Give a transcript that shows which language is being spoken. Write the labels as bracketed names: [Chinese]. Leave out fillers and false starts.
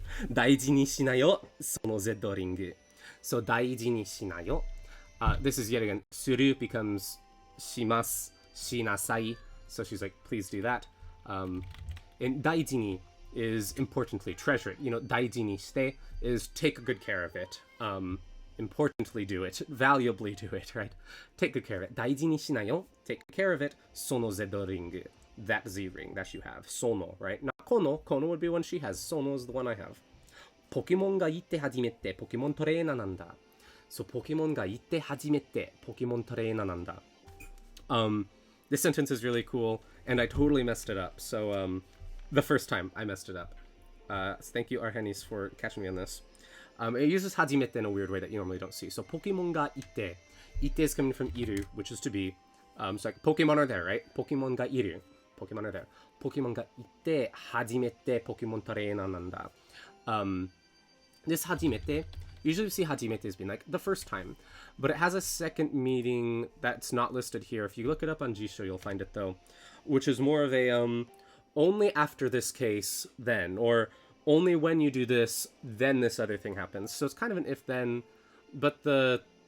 [Japanese] 大事にしなよ、その Z リング。 So, 大事にしなよ。 [English] This is yet again, する becomes します、しなさい. So she's like, please do that. And 大事に is importantly, treasure it. You know, [Japanese] 大事にして [English] is take good care of it. Importantly do it. Valuably do it, right? Take good care of it. [Japanese] 大事にしなよ. [English] Take good care of it. [Japanese] その Z リング. [English] That Z ring that you have. Sono, right? Not Kono. Kono would be one she has. Sono is the one I have. [Japanese] Pokemon がいて初めて Pokemon トレーナーなんだ.So, Pokemon がいて初めて Pokemon トレーナーなんだ. [English] This sentence is really cool, and I totally messed it up. So, the first time I messed it up. So thank you, Arhenis, for catching me on this. It uses 初めて in a weird way that you normally don't see. So, Pokemon がいて. Ite is coming from iru, which is to be. So, like, Pokemon are there, right? [Japanese] Pokemon がいる. [English] Pokemon are there. [Japanese] Pokemon がいて初めて Pokemon トレーナーなんだ. [English] This 初めて, usually we see 初めて as being like the first time, but it has a second meaning that's not listed here. If you look it up on Jisho, you'll find it though, which is more of a only after this case, then, or only when you do this, then this other thing happens. So it's kind of an if then, but the